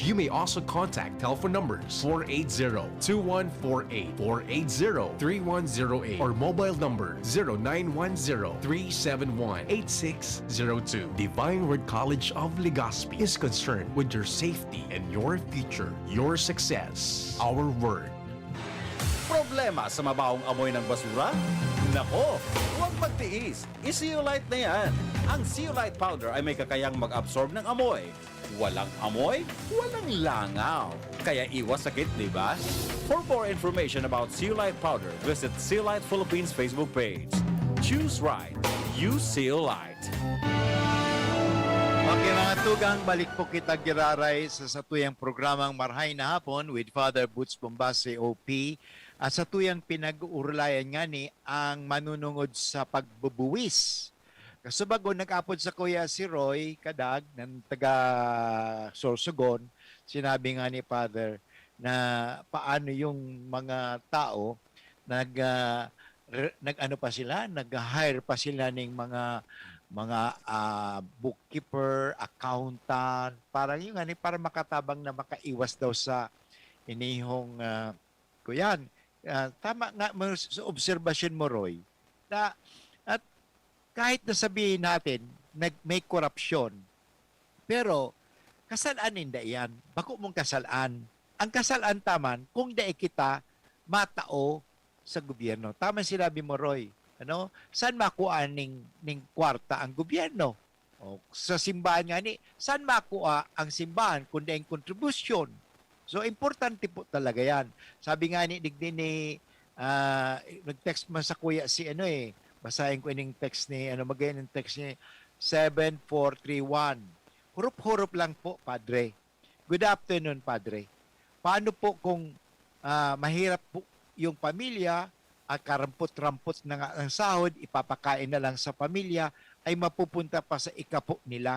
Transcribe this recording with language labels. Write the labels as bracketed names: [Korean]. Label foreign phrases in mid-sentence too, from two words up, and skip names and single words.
[English] You may also contact telephone numbers 480-2148, 480-3108, or mobile number 0910-371-8602. Divine Word College of Legazpi is concerned with your safety and your future, your success, our word. [Filipino] Problema sa mabawang amoy ng basura? Nako, huwag magtiis. I-Zeolite na yan. Ang Zeolite powder ay may kakayang mag-absorb ng amoy. Walang amoy, walang langaw. Kaya iwas sakit, di ba? [English] For more information about Zeolite powder, visit Zeolite Philippines Facebook page. Choose right. Use Zeolite. [Bikol] Okay mga tugang, balik po kita giraray sa satuyang programang Marhay na Hapon with Father Boots Bombase OP. At sa tuyang pinag-uurlayan nga ni ang manunungod sa pagbubuwis. Kasabago nag-apod sa kuya si Roy Kadag ng taga Sorsogon, sinabi nga ni Father na paano yung mga tao nag-ano pa sila, nag-hire pa sila ng mga bookkeeper, accountant, para yung ani para makatabang na makaiwas daw sa inihong kuyan. Tama nga sa obserbasyon mo, Roy. [Filipino] At kahit na sabihin natin, may korupsyon, pero kasalaan ninda yan. [Bikol] Bako mong kasalaan. Ang kasalaan taman, kung da kita matao sa gobyerno. [Filipino] Tama sinabi mo, Roy. Ano? [Bikol] Saan makuha ning kwarta ang gobyerno? O, sa simbahan nga ni, saan makuha ang simbahan kundi ang kontribusyon? So, importante po talaga yan. Sabi nga ni, nag-text man sa kuya si basahin ko yung text ni, magayon yung text ni 7431. Hurup-hurup lang po, Padre. [English] Good afternoon, Padre. [Filipino] Paano po kung mahirap po yung pamilya at karampot-rampot na nga ang sahod, ipapakain na lang sa pamilya, ay mapupunta pa sa ikapo nila.